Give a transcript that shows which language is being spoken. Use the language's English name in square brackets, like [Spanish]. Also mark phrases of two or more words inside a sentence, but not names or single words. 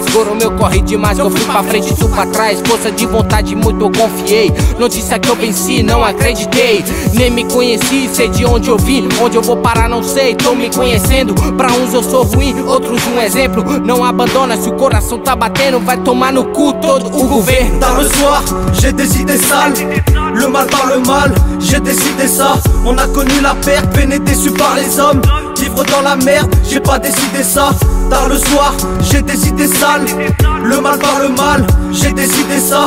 [Portuguese] Escorou meu corre demais, que eu fui pra frente e tu pra trás. Força de vontade, muito eu confiei. Notícia que eu venci, não acreditei. Nem me conheci, sei de onde eu vim, onde eu vou parar não sei, tô me conhecendo. Pra uns eu sou ruim, outros um exemplo. Não abandona, se o coração tá batendo, vai tomar no cu todo o governo. [French] Tard le soir, j'ai des idées sales. Le mal par le mal, j'ai décidé ça. On a connu la perte, peiné déçu par les hommes. Vivre dans la merde, j'ai pas décidé ça. Tard le soir, j'ai des idées sales. Le mal par le mal, j'ai décidé ça.